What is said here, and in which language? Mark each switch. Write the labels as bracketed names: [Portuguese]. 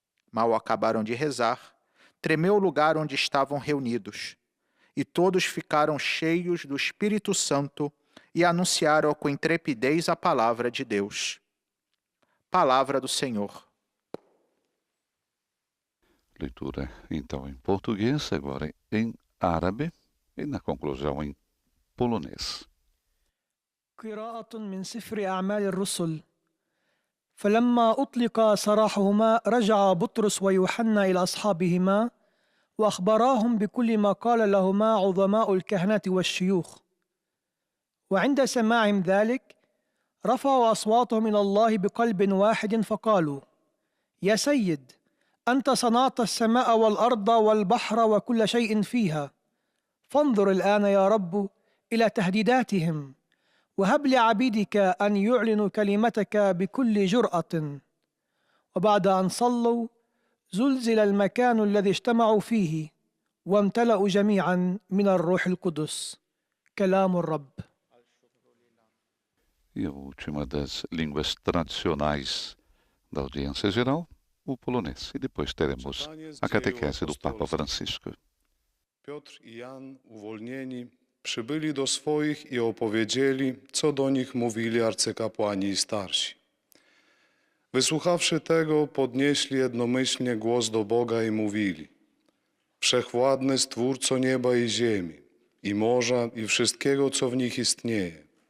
[Portuguese] Mal acabaram de rezar, tremeu o lugar onde estavam reunidos, e todos ficaram cheios do Espírito Santo e anunciaram com intrepidez a palavra de Deus. Palavra do Senhor. Leitura então em português, agora em árabe e na conclusão em polonês. [Arabic] قراءة من سفر أعمال الرسل. فلما أطلق سراحهما رجع بطرس ويوحنا إلى أصحابهما وأخبراهم بكل ما قال لهما عظماء الكهنة والشيوخ. وعند سماعهم ذلك رفعوا أصواتهم إلى الله بقلب واحد فقالوا: يا سيد، أنت صنعت السماء والأرض والبحر وكل شيء فيها، فانظر الآن يا رب إلى تهديداتهم، وهب لعبيدك أن يعلنوا كلمتك بكل جرأة. وبعد أن صلوا زلزل المكان الذي اجتمعوا فيه وامتلأوا جميعا من الروح القدس. كلام الرب. [Portuguese] E a última das línguas tradicionais da audiência geral, o polonês. E depois teremos a catequese do Papa Francisco. [Polish] Piotr i Jan, uwolnieni, przybyli do swoich i opowiedzieli, co do nich mówili arcykapłani i starsi. Wysłuchawszy tego, podnieśli jednomyślnie głos do Boga i mówili: Wszechwładny Stwórco nieba i ziemi, i morza, i wszystkiego, co w nich istnieje.